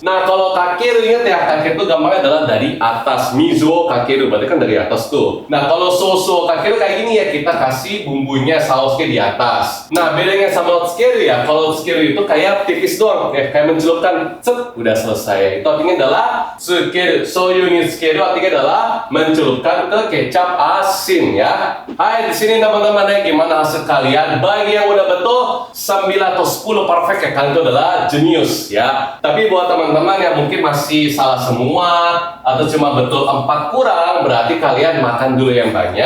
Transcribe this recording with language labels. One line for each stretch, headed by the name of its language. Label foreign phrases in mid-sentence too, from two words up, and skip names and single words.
Indonesian: Nah kalau kakeru, ingat ya, kakeru itu gampangnya adalah dari atas,
Japanese: 水をかける,
Indonesian: berarti kan dari atas tuh. Nah kalau
Japanese: ソースをかける
Indonesian: kayak gini ya, kita kasih bumbunya, sausnya di atas. Nah bedanya sama tsukeru ya, kalau tsukeru itu kayak tipis doang ya, kayak mencelupkan, set, udah selesai. Itu artinya adalah tsukeru,
Japanese: 醤油につける
Indonesian: artinya adalah mencelupkan sekarang ke kecap asin ya. Hai, di sini teman-teman ya, gimana hasil kalian? Bagi yang udah betul 9 atau 10 perfect ya, kalian itu adalah jenius ya. Tapi buat teman-teman yang mungkin masih salah semua atau cuma betul 4 kurang, berarti kalian makan dulu yang banyak.